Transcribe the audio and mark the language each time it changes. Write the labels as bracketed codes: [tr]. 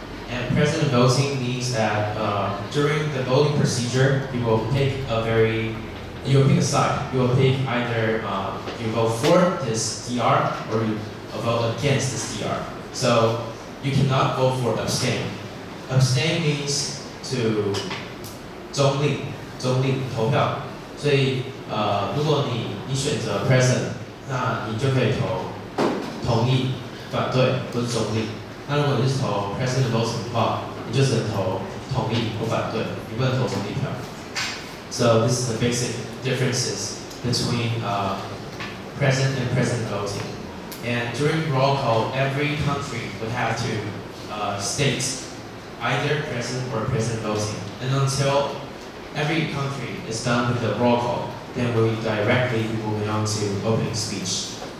[en] And present voting means that during the voting procedure, you will pick a side. You will pick either you vote for this DR or you vote against this DR. So you cannot vote for abstain. Abstain means to [zh] 中立投票。所以如果你选择 present， 那你就可以投同意、反对或是中立。那如果你是投 present voting 的话，你就只能投同意或反对，你不能投中立票。 [en] So this is the basic differences between present and present voting. And during roll call, every country would have to state either present or present voting. And until every country is done with the roll call, then we'll directly be moving on to opening speech.